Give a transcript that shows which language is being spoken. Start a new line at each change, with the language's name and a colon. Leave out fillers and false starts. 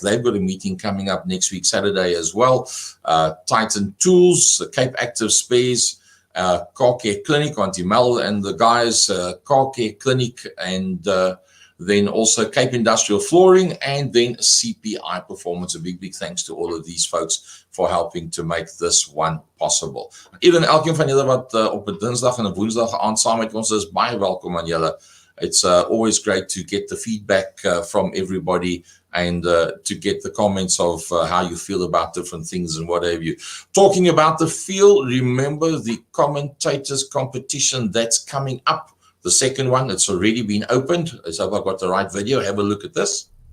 English: They've got a meeting coming up next week, Saturday as well. Titan Tools, Cape Active Spares, Car Care Clinic on Timel and the guys, Car Care Clinic, and then also Cape Industrial Flooring, and then CPI Performance. A big, big thanks to all of these folks for helping to make this one possible.
Afrikaans: Even elkeen van julle wat op 'n Dinsdag en 'n Woensdag aand saam met ons is, baie welkom aan julle.
English: It's always great to get the feedback from everybody and to get the comments of how you feel about different things and what have you. Talking about the field, remember the commentators competition that's coming up. The second one, it's already been opened. So I've got the right video. Have a look at this.